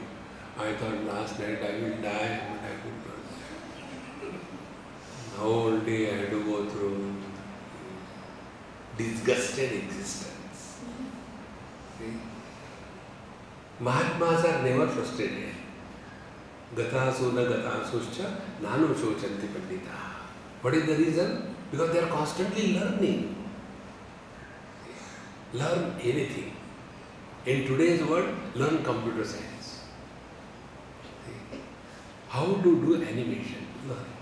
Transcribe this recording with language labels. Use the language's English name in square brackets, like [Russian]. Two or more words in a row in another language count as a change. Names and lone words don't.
[English] I thought last night I will die, but I could not die. The whole day I had to go through disgusted existence. See? Mahatmas are never frustrated. [Sanskrit] गतासूनगतासूंश्च नानुशोचन्ति पण्डिताः. [English] What is the reason? Because they are constantly learning. Learn anything. In today's world, learn computer science. See? How to do animation? Learn.